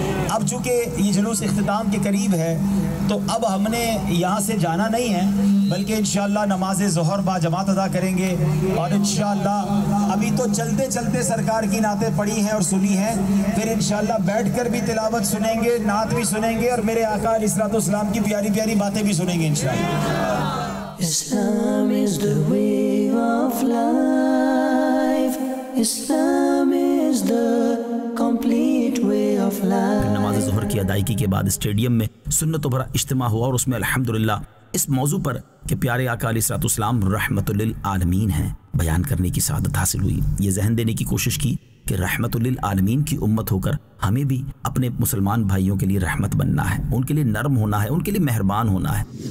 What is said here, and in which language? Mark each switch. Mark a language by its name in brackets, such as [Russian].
[Urdu] اب چونکہ یہ جلوس اختتام کے قریب ہے تو اب ہم نے یہاں سے جانا نہیں ہے، بلکہ انشاءاللہ نماز ظہر با جماعت ادا کریں گے. اور انشاءاللہ ابھی تو چلتے چلتے سرکار کی نعتیں پڑھی ہیں اور سنی ہیں، پھر انشاءاللہ بیٹھ کر بھی تلاوت سنیں گے، نعت بھی سنیں گے، اور میرے آقا علیہ الصلوۃ والسلام کی پیاری پیاری باتیں بھی سنیں گے انشاءاللہ. [English] Islam is the way of life. Islam is the complete way of life. [Urdu] نماز ظہر کی ادائیگی کے بعد اسٹیڈیم میں سنت و بھرا اجتماع ہوا اور اس میں الحمدللہ اس موضوع پر کہ پیارے آقا علیہ الصلوۃ والسلام رحمت للعالمین ہیں بیان کرنے کی سعادت حاصل ہوئی. یہ ذہن دینے کی کوشش کی کہ رحمت للعالمین کی امت ہو کر ہمیں بھی اپنے مسلمان بھائیوں کے لیے رحمت بننا ہے، ان کے لیے نرم ہونا ہے، ان کے لیے مہربان ہونا ہے.